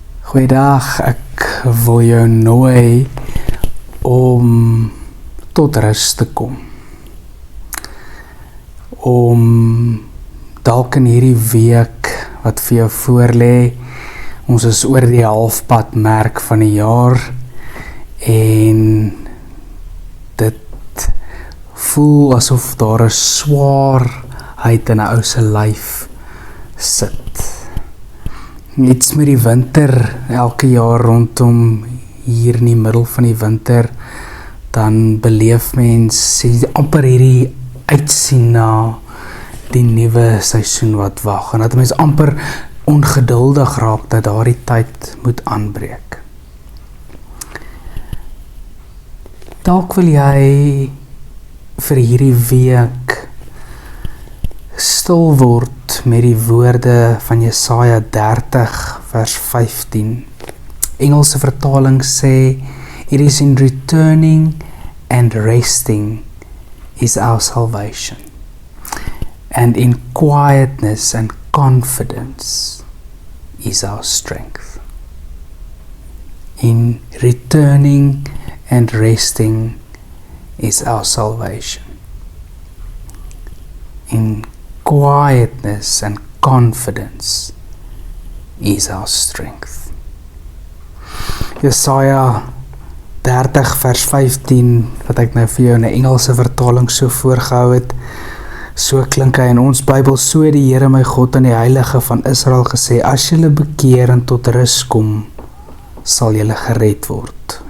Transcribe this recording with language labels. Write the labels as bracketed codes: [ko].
[af] Goeiedag, ek wil jou nooi om tot rus te kom. Om dalk in hierdie week wat vir jou voorlê, ons is oor die halfpad merk van die jaar en dit voel asof daar 'n swaarheid in 'n ou se lyf sit. Iets met die winter, elke jaar rondom hier in die middel van die winter, dan beleef mens amper hierdie uitsien na die nuwe seisoen wat wag, en dat mens amper ongeduldig raak dat daardie tyd moet aanbreek. Dalk wil jy vir hierdie week stil word met die woorde van Jesaja 30 vers 15. Engelse vertaling sê, [en] "It is in returning and resting is our salvation, and in quietness and confidence is our strength." In returning and resting is our salvation. In quietness and confidence is our strength. [af] Jesaja 30 vers 15, wat ek nou vir jou in 'n Engelse vertaling so voorgehou het, so klink hy in ons Bybel: "So het die Here my God en die Heilige van Israel gesê, as julle bekeer en tot rus kom, sal julle gered word.